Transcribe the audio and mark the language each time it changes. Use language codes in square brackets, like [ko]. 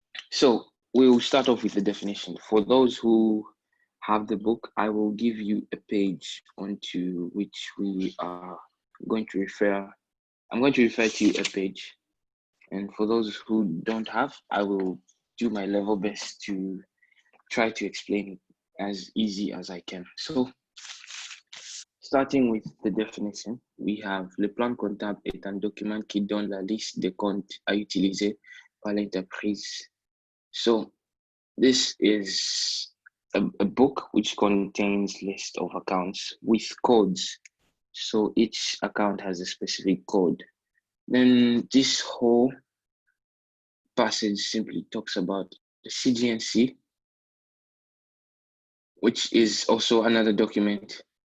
[en] So we'll start off with the definition. For those who have the book, I will give you a page onto which we are going to refer. I'm going to refer to you a page. And for those who don't have, I will do my level best to try to explain it as easy as I can. So starting with the definition, we have [fr] le plan comptable est un document qui donne la liste des comptes à utiliser par l'entreprise. [en] So this is a book which contains list of accounts with codes. So each account has a specific code. Then this whole passage simply talks about the CGNC, which is also another document.